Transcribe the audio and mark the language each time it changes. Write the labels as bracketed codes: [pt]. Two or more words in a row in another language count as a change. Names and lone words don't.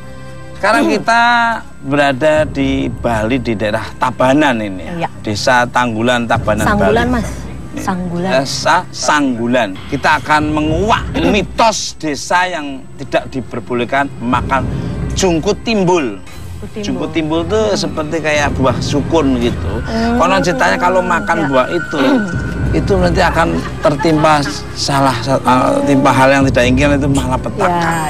[id] Sekarang kita berada di Bali di daerah Tabanan ini ya. Desa Tanggulan, Tabanan, Sanggulan, Bali. Mas. Sanggulan. Desa Sanggulan. Kita akan menguak mitos desa yang tidak diperbolehkan makan jungkut timbul. Jungkut timbul itu seperti kayak buah sukun gitu. Konon ceritanya kalau makan buah itu nanti akan tertimpa timpa hal yang tidak inginkan, itu malapetaka.